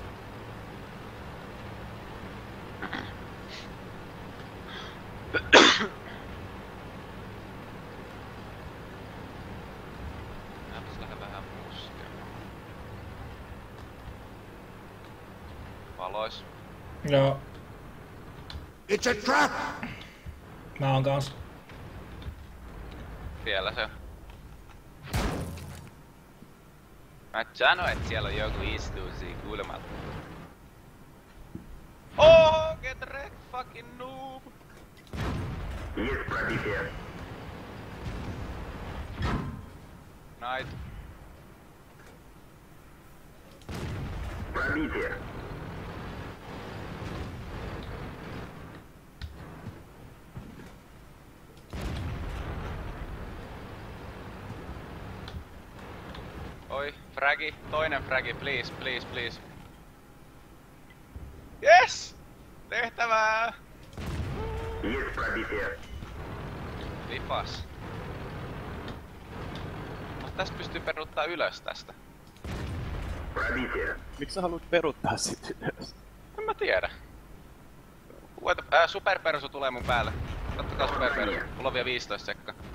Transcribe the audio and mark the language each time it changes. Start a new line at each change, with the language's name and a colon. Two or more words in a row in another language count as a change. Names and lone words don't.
Finnish: Näytäis lähde vähän puskemaan. Valois. Joo.
English: It's a trap!
Finnish: Mä oon kans. Siellä se on. Mä sanoin, et siellä on joku istuu siinä kulmalla.
English: Oh, get wrecked, fucking noob!
Russian: Есть пробитие. Night. Пробитие.
Finnish: Oi, fragi, toinen fragi, please. Yes! Tehtävää!
Russian: Есть пробитие.
Finnish: Lipas. Mutta tästä pystyy peruuttaa ylös tästä.
Russian: Пробитие.
Finnish: Miksi sä haluat peruuttaa sit ylös? En mä tiedä. Superpersu tulee mun päälle. Kattokaa superpersu. Mulla on vielä 15 sekkaa.